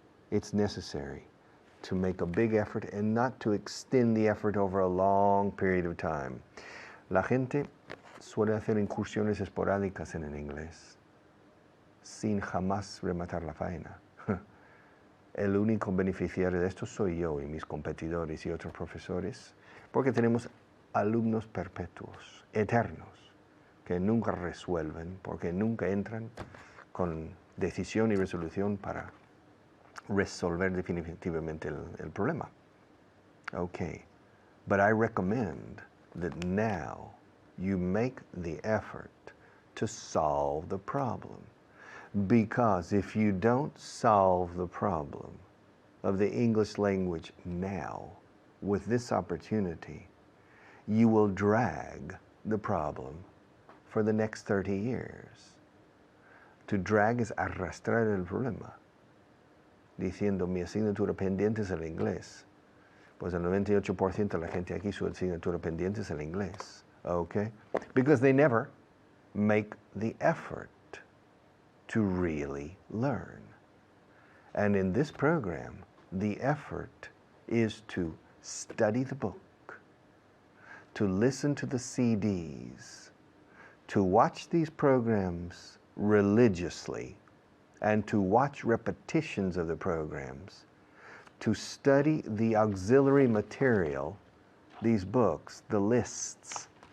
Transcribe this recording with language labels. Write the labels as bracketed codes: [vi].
[en] It's necessary to make a big effort and not to extend the effort over a long period of time. [es] La gente suele hacer incursiones esporádicas en el inglés, sin jamás rematar la faena. El único beneficiario de esto soy yo y mis competidores y otros profesores, porque tenemos alumnos perpetuos, eternos, que nunca resuelven, porque nunca entran con decisión y resolución para resolver definitivamente el problema. [en] Okay, but I recommend that now you make the effort to solve the problem. Because if you don't solve the problem of the English language now, with this opportunity, you will drag the problem for the next 30 years. To drag [es] es arrastrar el problema, diciendo mi asignatura pendiente es el inglés. Pues el 98% de la gente aquí su asignatura pendiente es el inglés. [en] Okay? Because they never make the effort to really learn. And in this program, the effort is to study the book, to listen to the CDs, to watch these programs religiously, and to watch repetitions of the programs, to study the auxiliary material, these books, the lists,